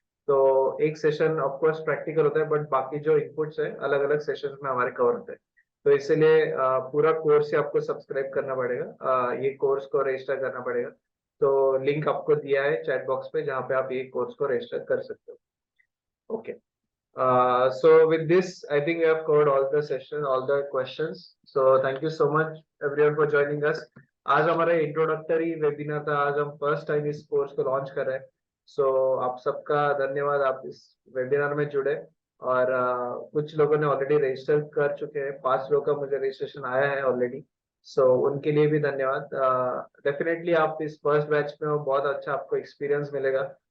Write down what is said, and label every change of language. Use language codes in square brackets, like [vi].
[hi] तो एक session of course practical होता है, बट बाकी जो इनपुट्स है अलग अलग सेशंस में हमारे कवर होते हैं। तो इसीलिए पूरा कोर्स ही आपको सब्सक्राइब करना पड़ेगा, ये कोर्स को रजिस्टर करना पड़ेगा। तो लिंक आपको दिया है चैट बॉक्स पे, जहाँ पे आप ये कोर्स को रजिस्टर कर सकते हो। Okay, [en] so with this I think we have covered all the session, all the questions. So thank you so much everyone for joining us. [hi] आज हमारा इंट्रोडक्टरी वेबिनार था, आज हम फर्स्ट टाइम इस कोर्स को लॉन्च कर रहे हैं। सो आप सबका धन्यवाद, आप इस वेबिनार में जुड़े। और कुछ लोगों ने ऑलरेडी रजिस्टर कर चुके हैं, 5 लोगों का मुझे रजिस्ट्रेशन आया है ऑलरेडी। सो उनके लिए भी धन्यवाद। डेफिनेटली आप इस फर्स्ट बैच में हो, बहुत अच्छा आपको एक्सपीरियंस मिलेगा।